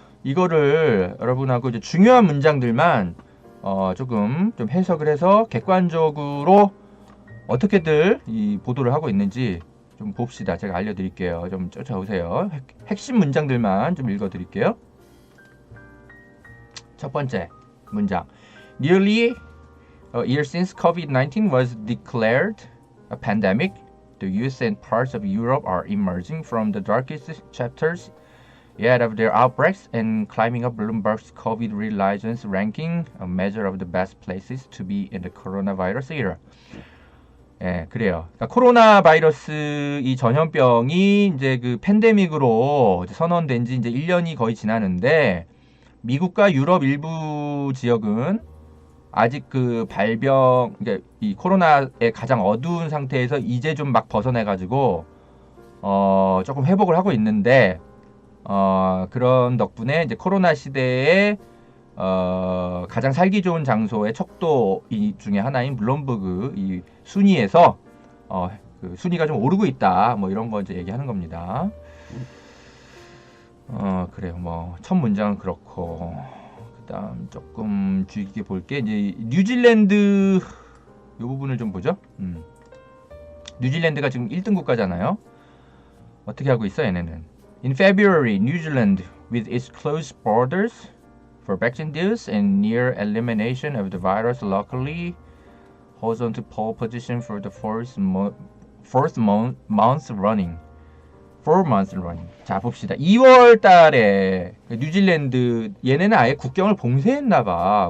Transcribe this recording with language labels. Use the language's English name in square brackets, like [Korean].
[Korean] 이거를 여러분하고 이제 중요한 문장들만 조금 좀 해석을 해서 객관적으로 어떻게들 이 보도를 하고 있는지 좀 봅시다. 제가 알려드릴게요. 좀 쫓아오세요. 핵심 문장들만 좀 읽어드릴게요. 첫 번째 문장. [English] Nearly a year since COVID-19 was declared a pandemic, the US and parts of Europe are emerging from the darkest chapters yet of their outbreaks and climbing up Bloomberg's COVID reliance ranking, a measure of the best places to be in the coronavirus era. [Korean] 예, 그래요. 그러니까 코로나 바이러스 이 전염병이 이제 그 팬데믹으로 이제 선언된 지 이제 1년이 거의 지나는데 미국과 유럽 일부 지역은 아직 그 발병, 그러니까 이 코로나의 가장 어두운 상태에서 이제 좀 막 벗어나가지고 조금 회복을 하고 있는데 그런 덕분에 이제 코로나 시대에 가장 살기 좋은 장소의 척도 중에 하나인 블룸버그 이 순위에서 그 순위가 좀 오르고 있다. 뭐 이런 거 이제 얘기하는 겁니다. 그래요. 뭐 첫 문장은 그렇고 그다음 조금 주의 깊게 볼게 이제 뉴질랜드 이 부분을 좀 보죠. 뉴질랜드가 지금 1등 국가잖아요. 어떻게 하고 있어 얘네는? [English] In February, New Zealand, with its closed borders for vaccine deals and near elimination of the virus locally, holds on to pole position for the fourth month running. 4 months running. [Korean] 자 봅시다. 2월 달에 뉴질랜드 얘네는 아예 국경을 봉쇄했나봐.